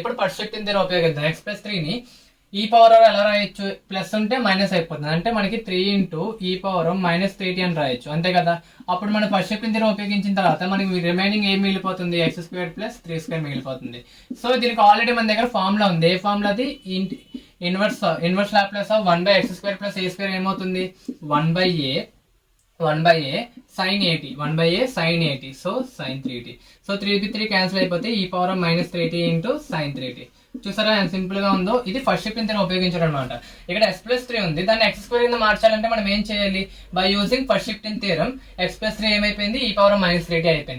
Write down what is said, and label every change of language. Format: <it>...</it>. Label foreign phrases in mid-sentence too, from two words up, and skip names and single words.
<te>ఇప్పుడు</te> <en>first shifting theorem</en> <te>ఉపయోగిద్దాం. x+3 ని</te> <en>e power</en> <te>ఎలా రాయొచ్చు, ప్లస్ ఉంటే మైనస్ అయిపోతుంది, అంటే మనకి</te> <en>3 into e power -3t</en> <te>అని రాయొచ్చు, అంతే కదా. అప్పుడు మనం ఫస్ట్ చెప్పిన తీరం ఉపయోగించిన తర్వాత మనకి రిమైనింగ్ ఏం మిగిలిపోతుంది, x² + 3² మిగిలిపోతుంది. సో దీనికి ఆల్రెడీ మన దగ్గర ఫార్ములా ఉంది. ఏ ఫార్ములా అది,</te> <en>inverse Laplace of 1/x² + a²</en> <te>ఏమవుతుంది,</te> <en>1/a sin 80, 1/a sin 80, సో sin 3t.</en> <te>సో 3 క్యాన్సిల్ అయిపోతే</te> <en>e power -3t into sin 3t.</en> <te>చూసారా ఎంత సింపుల్ గా ఉందో. ఇది</te> <en>first shifting theorem</en> <te>ఉపయోగించడం అనమాట. ఇక్కడ x+3 ఉంది, దాన్ని x² కింద మార్చాలంటే మనం ఏం చేయాలి,</te> <en>by using first shifting theorem</en> <te>x+3 ఏమైపోయింది,</te> <en>e power -3t</en> <te>అయిపోయింది.</te>